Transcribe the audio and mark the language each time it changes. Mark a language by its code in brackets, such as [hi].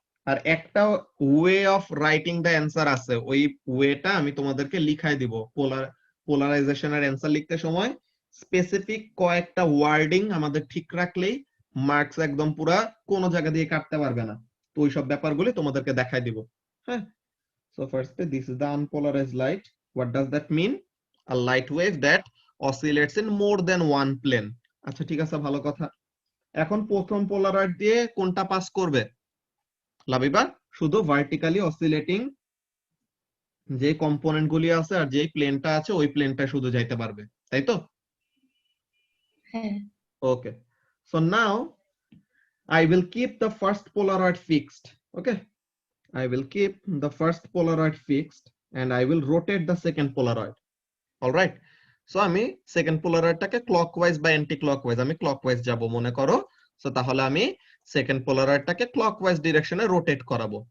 [bn] আর একটা [en] way of writing the answer [bn] আছে, ওই ওয়েটা আমি তোমাদেরকে লিখাই দিব। পোলারাইজেশনের অ্যান্সার লিখতে সময় স্পেসিফিক কয়েকটা ওয়ার্ডিং আমাদের ঠিক রাখলেই মার্কস একদম পুরা কোনো জায়গা দিয়ে কাটতে পারবে না। তো ওই সব ব্যাপারগুলি তোমাদেরকে দেখাই দিব, হ্যাঁ। [en] So first, this is the unpolarized light. What does that mean? A light wave that oscillates in more than one plane. [bn] আচ্ছা ঠিক আছে, ভালো কথা। এখন প্রথম পোলারয়েড দিয়ে কোনটা পাস করবে লাবিবা? শুধু ভার্টিক্যালি অসিলেটিং যে কম্পোনেন্ট গুলি আছে আর যে প্লেনটা আছে ওই প্লেনটা শুধু যাইতে পারবে, তাই তো? হ্যাঁ [en] Okay. So now I will keep the first Polaroid fixed. Okay. I will keep the first Polaroid fixed and I will rotate the second Polaroid. All right. [bn] So আমি second Polaroid টাকে clockwise বা anti clockwise আমি clockwise যাব মনে করো। So তাহলে আমি second Polaroid টাকে clockwise direction এ rotate করাবো।